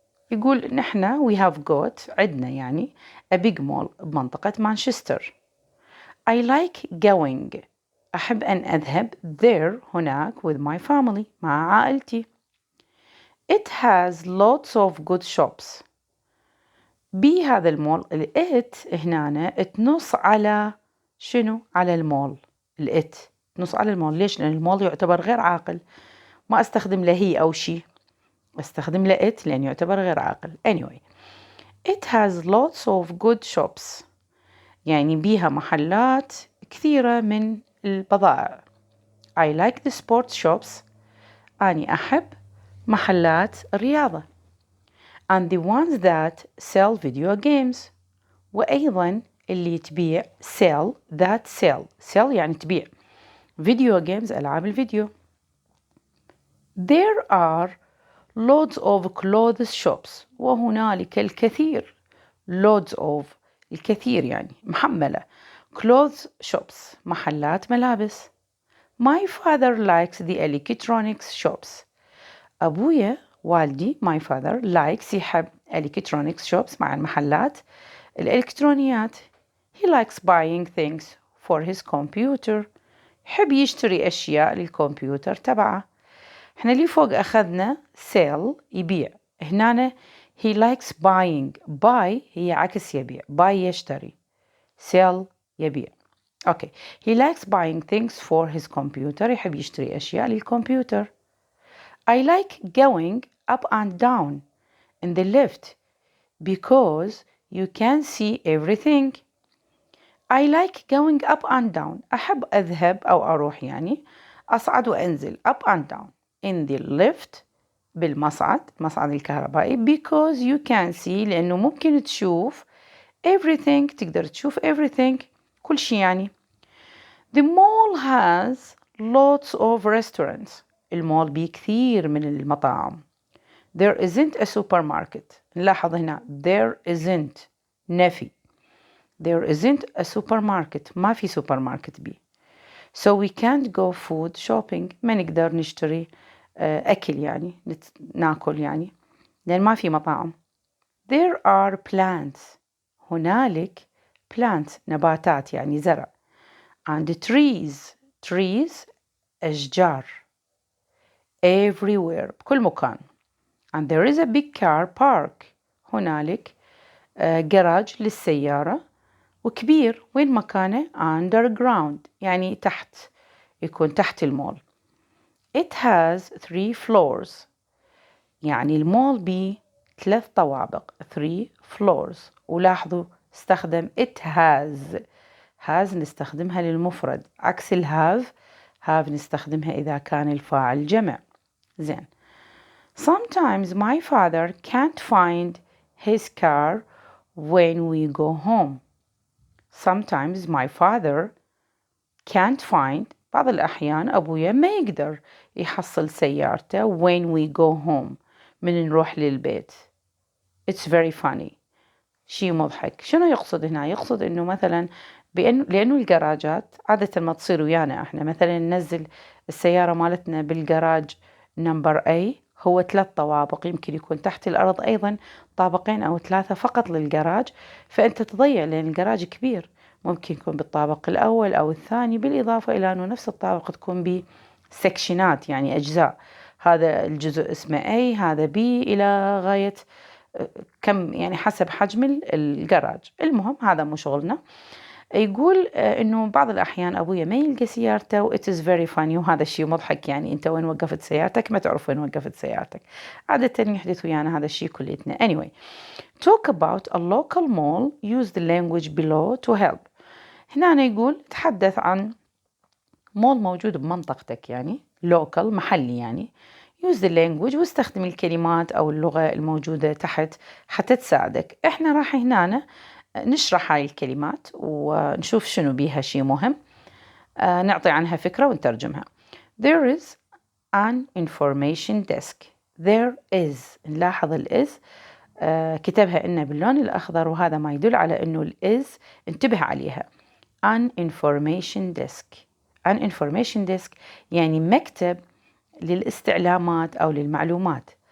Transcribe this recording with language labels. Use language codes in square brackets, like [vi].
[ar] يقول نحن [en] we have got [ar] عدنا يعني [en] a big mall [ar] بمنطقة مانشستر. [en] I like going [ar] أحب أن أذهب [en] there [ar] هناك [en] with my family [ar] مع عائلتي. [en] It has lots of good shops. [ar] بهذا المول [en] it [ar] هنا تنص على شنو؟ على المول. تنص على المول. ليش؟ لأن المول يعتبر غير عاقل، ما أستخدم له هي أو شي، أستخدم له [en] it [ar] لأن يعتبر غير عاقل. [en] Anyway, it has lots of good shops [ar] يعني بيها محلات كثيرة من البضائع. [en] I like the sports shops [ar] أني أحب محلات الرياضة. [en] and the ones that sell video games [ar] وأيضا اللي تبيع [en] sell [ar] يعني تبيع [en] video games [ar] ألعاب الفيديو. [en] There are loads of clothes shops [ar] وهنالك الكثير [en] loads of [ar] الكثير يعني محملة [en] clothes shops [ar] محلات ملابس. [en] My father likes the electronics shops. [ar] أبويا والدي [en] my father likes [ar] يحب [en] electronics shops [ar] مع المحلات الإلكترونيات. [en] He likes buying things for his computer. [ar] يحب يشتري أشياء للكمبيوتر تبعه. احنا اللي فوق أخذنا sell يبيع، هنا [en] he likes buying. [ar] buy هي عكس يبيع، buy يشتري، sell يبيع. [en] Okay. He likes buying things for his computer. [ar] يحب يشتري أشياء للكمبيوتر. [en] I like going up and down in the lift because you can see everything. I like going up and down. [ar] أحب أذهب أو أروح يعني أصعد وأنزل [en] up and down in the lift [ar] بالمصعد الكهربائي [en] because you can see [ar] لأنه ممكن تشوف [en] everything، [ar] تقدر تشوف [en] everything [ar] كل شيء يعني. [en] The mall has lots of restaurants. [ar] المول بيه كثير من المطاعم. [en] There isn't a supermarket. [ar] نلاحظ هنا [en] there isn't [ar] نفي. [en] There isn't a supermarket. [ar] ما في سوبر ماركت بي. [en] So we can't go food shopping. [ar] ما نقدر نشتري أكل يعني ناكل يعني لأن ما في مطاعم. [en] There are plants. [ar] هنالك [en] plants [ar] نباتات يعني زرع. [en] And trees [ar] أشجار. [en] Everywhere [ar] بكل مكان. [en] And there is a big car park. [ar] هنالك جراج للسيارة وكبير. وين مكانه؟ [en] underground [ar] يعني تحت، يكون تحت المول. [en] It has 3 floors. [ar] يعني المول بيه 3 طوابق [en] 3 floors. [ar] ولاحظوا استخدم [en] it has [ar] نستخدمها للمفرد عكس [en] have [ar] نستخدمها إذا كان الفاعل جمع. زين. [en] Sometimes my father can't find his car when we go home. Sometimes my father can't find. [ar] بعض الأحيان أبويا ما يقدر يحصل سيارته [en] when we go home [ar] من نروح للبيت. [en] It's very funny. [ar] شيء مضحك. شنو يقصد هنا؟ يقصد إنه مثلا لأنه الجراجات عادة ما تصير ويانا إحنا مثلا ننزل السيارة مالتنا بالجراج نمبر A هو 3 طوابق، يمكن يكون تحت الأرض أيضا طابقين أو 3 فقط للجراج، فأنت تضيع لأن الجراج كبير، ممكن يكون بالطابق الأول أو الثاني، بالإضافة إلى أنه نفس الطابق تكون بسكشنات يعني أجزاء، هذا الجزء اسمه A هذا B إلى غاية كم يعني حسب حجم الجراج. المهم هذا مو شغلنا. يقول إنه بعض الأحيان أبويا ما يلقى سيارته و [en] it is very funny، [ar] وهذا الشيء مضحك يعني أنت وين وقفت سيارتك؟ ما تعرف وين وقفت سيارتك. عادة يحدث ويانا هذا الشيء كليتنا. [en] Anyway, talk about a local mall. Use the language below to help. [ar] هنا يقول تحدث عن مول موجود بمنطقتك يعني [en] local [ar] محلي يعني. [en] use the language [ar] واستخدم الكلمات أو اللغة الموجودة تحت حتى تساعدك. إحنا راح هنا نشرح هاي الكلمات ونشوف شنو بيها شيء مهم، نعطي عنها فكرة ونترجمها. [en] There is an information desk. There is [ar] نلاحظ الإز كتبها إنه باللون الأخضر، وهذا ما يدل على إنه الإز انتبه عليها. [en] An information desk. An information desk [ar] يعني مكتب للاستعلامات أو للمعلومات.